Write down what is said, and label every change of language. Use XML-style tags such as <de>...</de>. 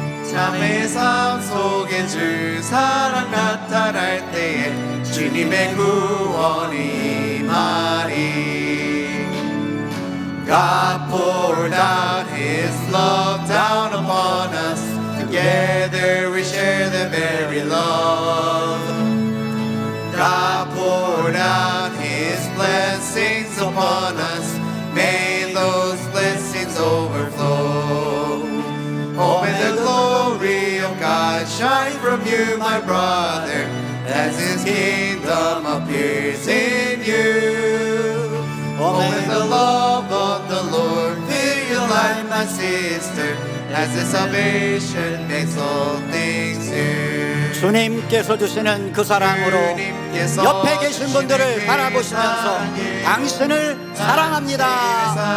<ko>자매의 삶 속에 주 사랑 나타날 때에 주님의 구원이 임하리.</ko> <en>God poured out His love down upon us. Together we share the very love. God poured out His blessings upon us. May those blessings overflow. Oh, may the glory of God shine from you, my brother, as His kingdom appears in you. Oh, may the love of the Lord fill your life, my sister, as the salvation makes all things new.</en> <ko>주님께서 주시는 그 사랑으로 옆에 계신 분들을 바라보시면서 당신을 사랑합니다.</ko>